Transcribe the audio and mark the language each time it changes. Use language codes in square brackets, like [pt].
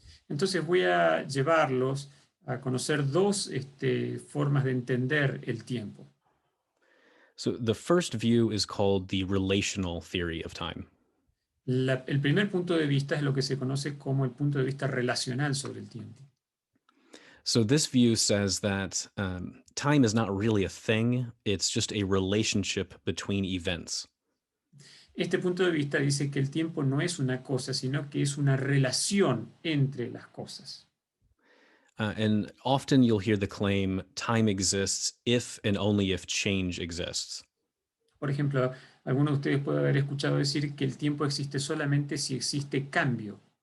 [es] Entonces voy a llevarlos a conocer dos formas de entender el tiempo. [en] So the first view is called the relational theory of time. [es] El primer punto de vista es lo que se conoce como el punto de vista relacional sobre el tiempo. [en] So this view says that time is not really a thing, it's just a relationship between events. [es] Este punto de vista dice que el tiempo no es una cosa, sino que es una relación entre las cosas. [en] And often you'll hear the claim, time exists if and only if change exists. [es] Por ejemplo, algunos de ustedes pueden haber escuchado decir que el tiempo existe solamente si existe cambio.